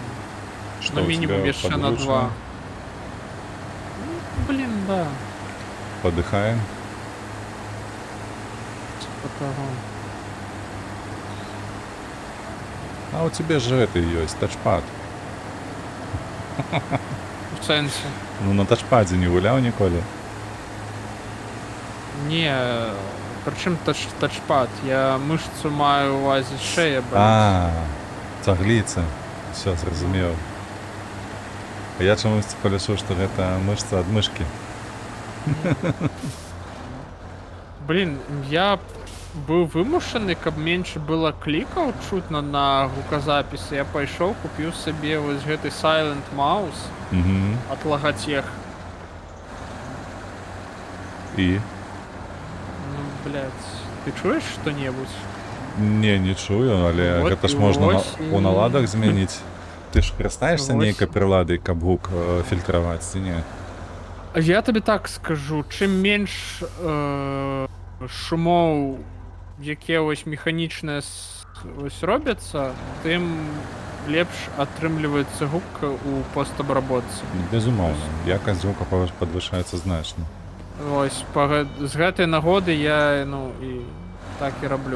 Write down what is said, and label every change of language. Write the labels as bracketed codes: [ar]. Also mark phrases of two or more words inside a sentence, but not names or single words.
[ru] Что Ну, у минимум тебя еще на 2. подручно? Ну, блин, да. Подыхаем. Типа того. А у тебя же это есть, тачпад. [uk] В сенсі. [be] Ну на тачпаде не гулял ніколи? [ru] Не, причем тачпад? [be] Я мышцу маю у увазі шея, блин. А, цагліца. Все, зразумеў. А я чамусь полішу, што гэта мышца ад мышкі. Блин, я был вымушаны, каб меньше было клікаў чутно на гуказапісы. Я пайшоў, купіў сабе вось гэты Silent Mouse Угу. [ru] от Logitech. [be] І? [ru] Ну, блядь, ты чуешь что-небудь? [be] Не чую, але [ru] Вот [be] гэта ж і можна ось у і- наладах змяніць. Ты ж карыстаешся Ось. нейкай прыладай, каб гук фільтраваць, ці не? [uk] Я тобі так скажу, [be] чим менш шумоў, якія ось механічныя ось робяцца, тым лепш атрымліваецца гук у постабработцы. Безумоўна. Якасць гука падвышаецца значна. Ось з гэтай нагоды я, ну, і так і раблю.